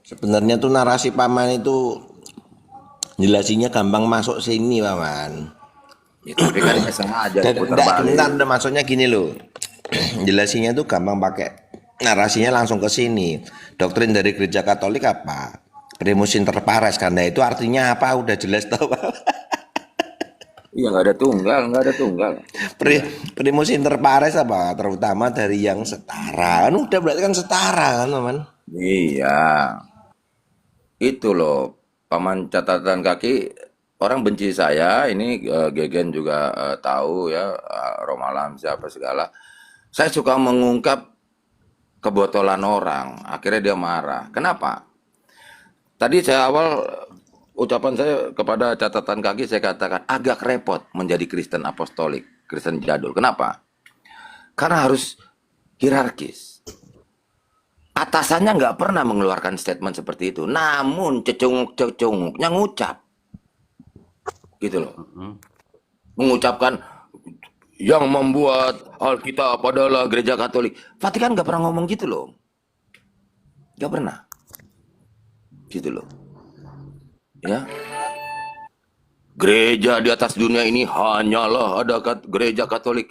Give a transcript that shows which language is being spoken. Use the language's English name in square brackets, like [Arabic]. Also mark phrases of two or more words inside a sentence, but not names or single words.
[Indonesian] sebenarnya tuh narasi Paman itu jelasinnya gampang masuk sini, Paman. Ya, tapi kan nggak sengaja putar Enggak, balik. bentar, maksudnya gini loh. Jelasinnya tuh gampang pakai narasinya langsung ke sini. Doktrin dari gereja Katolik apa? [Latin] Primus inter pares, [Indonesian] karena itu artinya apa? Udah jelas tau, Pak. Iya, nggak ada tunggal. [Latin] Primus inter pares [Indonesian] apa? Terutama dari yang setara. Kan udah berarti kan setara kan, Paman? Iya, itu loh, Paman catatan kaki. Orang benci saya, ini Gegen juga tahu ya, Romalam siapa segala. Saya suka mengungkap kebotolan orang, akhirnya dia marah. Kenapa? Tadi saya awal ucapan saya kepada catatan kaki saya katakan agak repot menjadi Kristen apostolik, Kristen jadul. Kenapa? Karena harus hierarkis. Atasannya nggak pernah mengeluarkan statement seperti itu, namun cecunguk-cecunguknya ngucap, gitu loh. Mengucapkan yang membuat Alkitab adalah gereja Katolik. Vatikan nggak pernah ngomong gitu loh, nggak pernah, gitu loh. Ya, gereja di atas dunia ini hanyalah ada gereja Katolik.